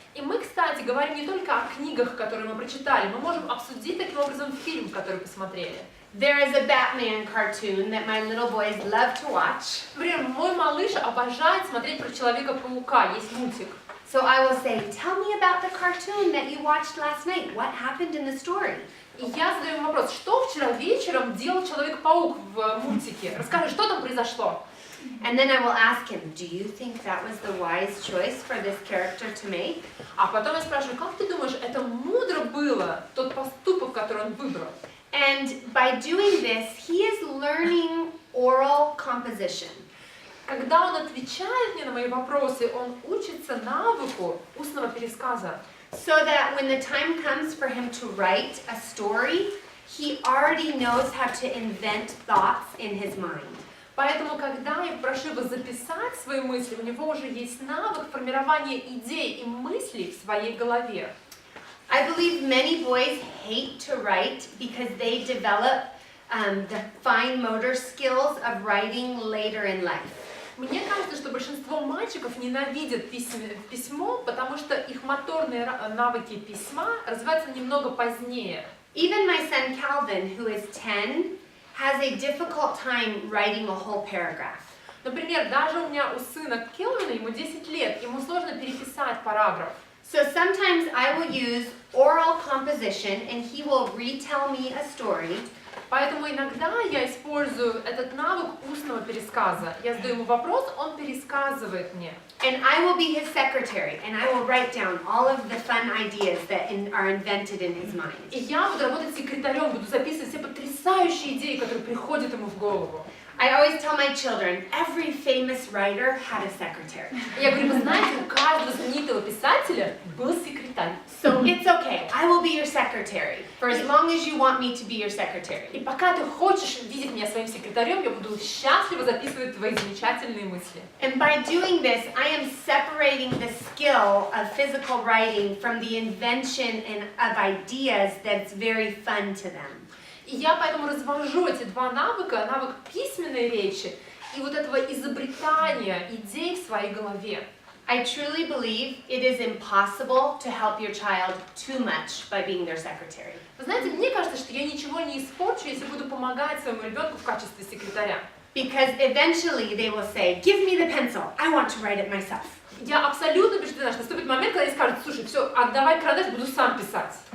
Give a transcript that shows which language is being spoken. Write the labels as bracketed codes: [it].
[ru] И мы, кстати, говорим не только о книгах, которые мы прочитали, мы можем обсудить таким образом фильм, который посмотрели. [en] There is a Batman cartoon that my little boys love to watch. [ru] Например, мой малыш обожает смотреть про Человека-паука, есть мультик. [en] So I will say, tell me about the cartoon that you watched last night. What happened in the story? [ru] И я задаю ему вопрос: что вчера вечером делал Человек-паук в мультике? Расскажи, что там произошло? [en] And then I will ask him, do you think that was the wise choice for this character to make? [ru] А потом я спрашиваю: как ты думаешь, это мудро было, тот поступок, который он выбрал? [en] And by doing this, he is learning oral composition. [ru] Когда он отвечает мне на мои вопросы, он учится навыку устного пересказа. [en] So that when the time comes for him to write a story, he already knows how to invent thoughts in his mind. [ru] Поэтому, когда я прошу его записать свои мысли, у него уже есть навык формирования идей и мыслей в своей голове. [en] I believe many boys hate to write because they develop the fine motor skills of writing later in life. [ru] Мне кажется, что большинство мальчиков ненавидят письмо, потому что их моторные навыки письма развиваются немного позднее. [en] Even my son Calvin, who is 10, has a difficult time writing a whole paragraph. [ru] Например, даже у меня у сына Келвина, ему 10 лет, ему сложно переписать параграф. [en] So sometimes I will use oral composition and he will retell me a story. [ru] Поэтому иногда я использую этот навык устного пересказа. Я задаю ему вопрос, он пересказывает мне. [en] And I will be his secretary and I will write down all of the fun ideas that are invented in his mind. [ru] И я буду работать секретарем, буду записывать все потрясающие идеи, которые приходят ему в голову. [en] I always tell my children, every famous writer had a secretary. [ru] Я говорю: вы знаете, у каждого знаменитого писателя был секретарь. [en] So it's okay, I will be your secretary, for as long as you want me to be your secretary. [ru] И пока ты хочешь видеть меня своим секретарем, я буду счастливо записывать твои замечательные мысли. [en] And by doing this, I am separating the skill of physical writing from the invention of ideas that's very fun to them. [ru] И я поэтому развожу эти два навыка, навык письменной речи и вот этого изобретания идей в своей голове. [en] I truly believe it is impossible to help your child too much by being their secretary. [ru] Вы знаете, мне кажется, что я ничего не испорчу, если буду помогать своему ребенку в качестве секретаря. [en] Because eventually they will say, give me the pencil, I want to write it myself. [ru] Я абсолютно убеждена, что наступит момент, когда они скажут: слушай, все, отдавай карандаш, буду сам писать.